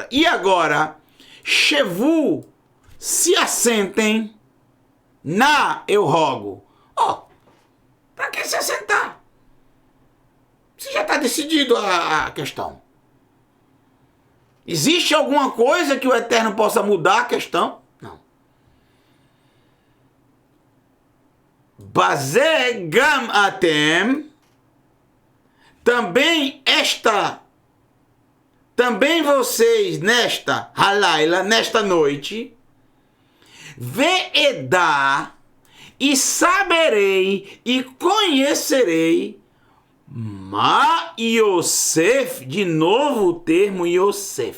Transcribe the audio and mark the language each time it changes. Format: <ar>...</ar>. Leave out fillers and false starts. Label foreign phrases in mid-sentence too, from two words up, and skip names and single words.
<pt>E agora, shevu, se assentem, eu rogo. Para que se assentar? Você já está decidido a questão. Existe alguma coisa que o Eterno possa mudar a questão? Não.</pt> <he>בזה גם אתם,</he> <pt>também vocês nesta halaila, nesta noite, ve'edá, e saberei e conhecerei</pt> <he>מה יוסף,</he> <pt>de novo o termo Yosef.</pt>